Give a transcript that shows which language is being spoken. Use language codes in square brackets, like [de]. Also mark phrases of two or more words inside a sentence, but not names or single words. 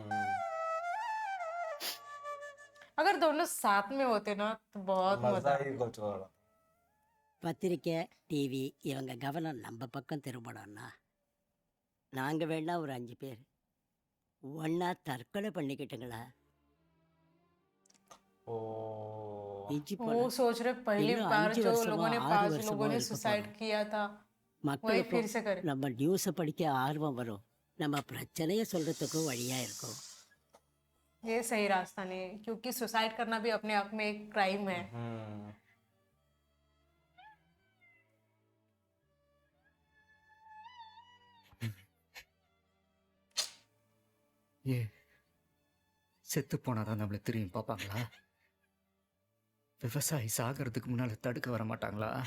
[hi] अगर दोनों साथ में होते ना तो बहुत मजा मजा। ही कुछ और. [ta] பத்திரிக்கை, டிவி இவங்க கவனம் நம்ம பக்கம் திரும்பணும்னா நாங்கள் வேணா ஒரு 5 பேர் ஒன்றா தற்கொலை பண்ணிக்கிட்டுங்களா? ओ பிச்சு [hi] वो [ta] போட [hi] सोच रहे पहली [ta] இன்னும் [hi] बार 5 जो [ta] வருஷமோ [hi] लोगों ने 6 5 [ta] வருஷமோ [hi] लोगों ने [ta] இருக்க [hi] सुसाइड [ta] போறோம். [hi] किया था वही [ta] மக்களுக்கும் [hi] फिर से करे। [ta] நம்ம நியூஸை படிக்க ஆர்வம் வரும். நம்ம பிரச்சனையை சொல்றதுக்கும் வழியா இருக்கும். [hi] ये सही रास्ता नहीं है क्योंकि सुसाइड करना भी अपने आप में एक क्राइम है। [ta] ஏ செத்து போனாதான் நம்மளை திரும்பி பார்ப்பாங்களா? விவசாயி சாகிறதுக்கு முன்னால தடுக்க வர மாட்டாங்களா?